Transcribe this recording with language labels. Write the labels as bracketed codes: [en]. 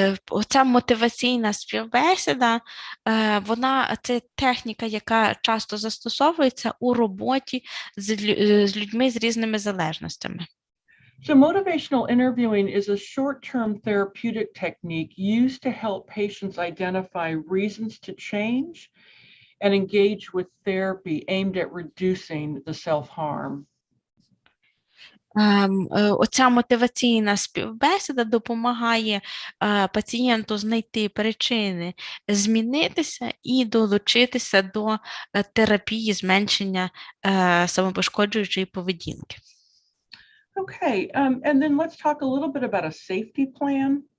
[uk] Оця мотиваційна співбесіда, це техніка, яка часто застосовується у роботі з людьми з різними залежностями. [en] So motivational interviewing is a short-term therapeutic technique used to help patients identify reasons to change and engage with therapy aimed at reducing the self-harm. [uk] Оця мотиваційна співбесіда допомагає пацієнту знайти причини змінитися і долучитися до терапії зменшення самопошкоджуючої поведінки. [en] Okay, and then let's talk a little bit about a safety plan.